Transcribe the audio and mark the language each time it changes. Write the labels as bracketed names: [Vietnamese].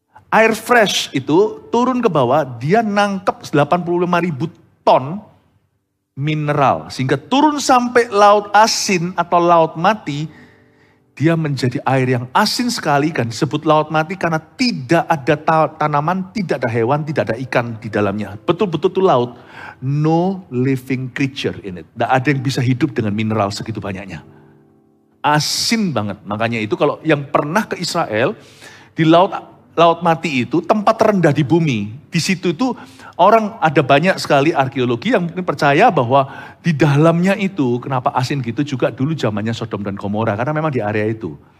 [Indonesian] Air fresh itu turun ke bawah, dia nangkep 85.000 ton mineral. Sehingga turun sampai Laut Asin atau Laut Mati, Dia menjadi air yang asin sekali dan disebut laut mati karena tidak ada tanaman, tidak ada hewan, tidak ada ikan di dalamnya. Betul-betul itu laut. [English] No living creature in it. [Indonesian] Tidak ada yang bisa hidup dengan mineral segitu banyaknya. Asin banget. Makanya itu kalau yang pernah ke Israel, di laut mati itu tempat terendah di bumi. Di situ itu orang ada banyak sekali arkeologi yang mungkin percaya bahwa di dalamnya itu kenapa asin gitu juga dulu zamannya Sodom dan Gomora. Karena memang di area itu.